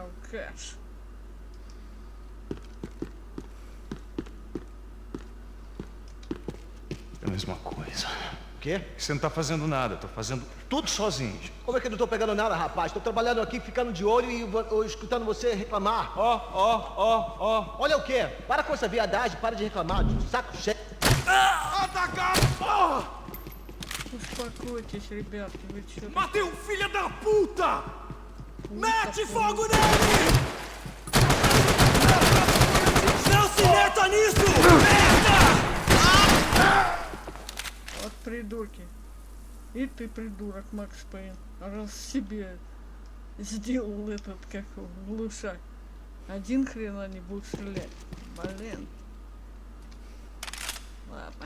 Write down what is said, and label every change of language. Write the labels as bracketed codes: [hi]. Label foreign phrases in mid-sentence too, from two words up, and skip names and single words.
[ru] Хэш. [pt] É a mesma coisa. Quê? Você não tá fazendo nada, tô fazendo tudo sozinho. Como é que eu não tô pegando nada, rapaz? Tô trabalhando aqui, ficando de olho e escutando você reclamar. Ó. Olha o quê? Para com essa viadagem, para de reclamar. Saco cheio. Atacar! Porra! [ru] Успокойтесь, ребятки, вы чё? [pt] Matei um filho da puta! Mete fogo nele! Não se meta nisso! Merda! [ru] Вот придурки. И ты придурок, Макс Пейн. Раз себе сделал этот, как его, глушак. Один хрен они будут стрелять. Блин. Ладно.